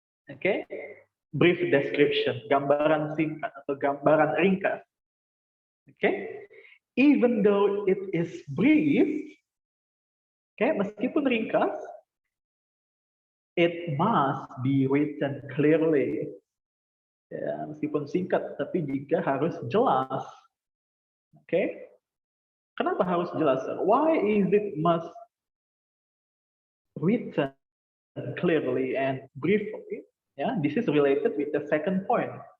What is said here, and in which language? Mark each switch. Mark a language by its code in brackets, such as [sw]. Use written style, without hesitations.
[id] Oke, brief description, gambaran singkat atau gambaran ringkas. [en] Oke, even though it is brief, [id] meskipun ringkas, [en] it must be written clearly. [id] Ya, meskipun singkat, tapi juga harus jelas. Oke, kenapa harus jelas? [en] Why is it must written clearly and briefly? Ya, this is related with the second point.